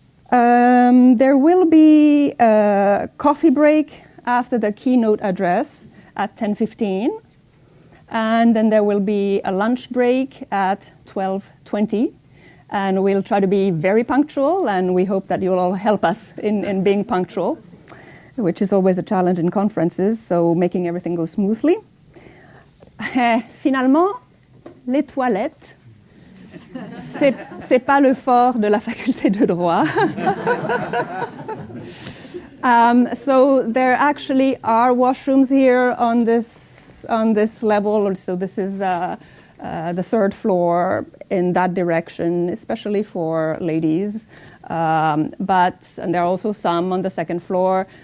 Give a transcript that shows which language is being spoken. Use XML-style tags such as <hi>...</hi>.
<en>There will be a coffee break after the keynote address at 10:15, and then there will be a lunch break at 12:20, and we'll try to be very punctual, and we hope that you'll all help us in being punctual, which is always a challenge in conferences, so making everything go smoothly.</en> <fr>Finalement, les toilettes, c'est pas le fort de la faculté de droit.</fr> <en>So there actually are washrooms here on this level. So this is the third floor in that direction, especially for ladies. And there are also some on the second floor.</en>